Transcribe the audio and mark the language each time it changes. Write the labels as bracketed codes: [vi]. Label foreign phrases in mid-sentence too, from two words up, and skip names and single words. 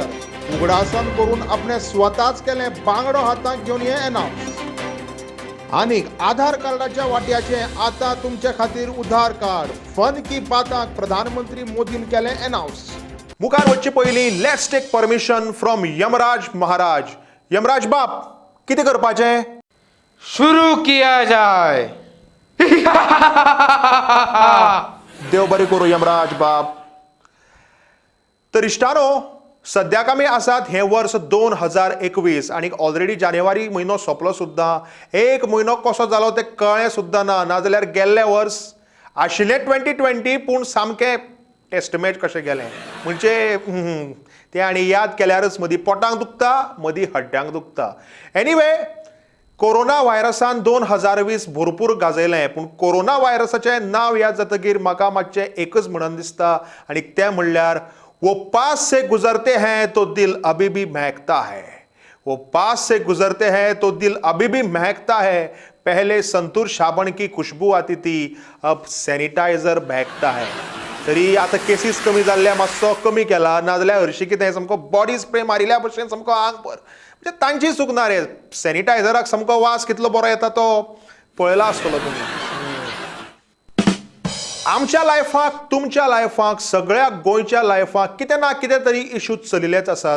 [kok] उगडासन करून आपणे स्वताच केले बांगडो हातांत घेवन हे अनाउन्स. आनीक आधार कार्डाच्या वाट्याचे आता तुमचे खातीर उधार कार्ड. फन की बाताक प्रधानमंत्री मोदीन केले अनाउन्स. मुखार वच्चे पयलीं [en] let's take permission from [kok] यमराज महाराज. यमराज बाप, कितें करपाचें? [hi] शुरू किया जाए. [kok] देव बरें करूं यमराज बाप. तर इश्टानो, सद्याक आमी आसात हें वर्स 2021 आनी ऑलरेडी जानेवारी म्हयनो सोंपलो सुद्दां. एक म्हयनो कसो जालो तें कळ्ळें सुद्दां ना. नाजाल्यार गेल्लें वर्स आशिल्लें 2020 पूण सामकें एस्टिमेट कशें गेलें. म्हणजे तें आनी याद केल्यारच मदीं पोटांक दुखता, मदीं हड्ड्यांक दुखता. एनिवे, कोरोना व्हायरसान 2020 भरपूर गाजयलें, पूण कोरोना व्हायरसाचें नांव याद जातकीर म्हाका मातशें एकच म्हणून दिसता, आनी तें म्हणल्यार [hi] वो पास से गुजरते हैं तो दिल अभी भी महकता है. वो पास से गुजरते हैं तो दिल अभी भी महकता है. पहले संतूर साबण की खुशबू आती थी, अब सॅनिटायझर महकता है. [kok] तरी आतां केसीस कमी जाल्ल्या मातसो कमी केला, नाजाल्यार हरशीं कितें सामको बॉडी स्प्रे मारिल्ल्या भशेन सामको आंग भर. म्हणजे तांची चूक ना रे. सॅनिटायझराक सामको वास कितलो बरो येता तो पळयला आसतलो तुमी. आमच्या लायफाक, तुमच्या लायफाक, सगळ्या गोंयच्या लायफाक कितें ना कितें तरी इश्यूज चलिल्लेच आसात.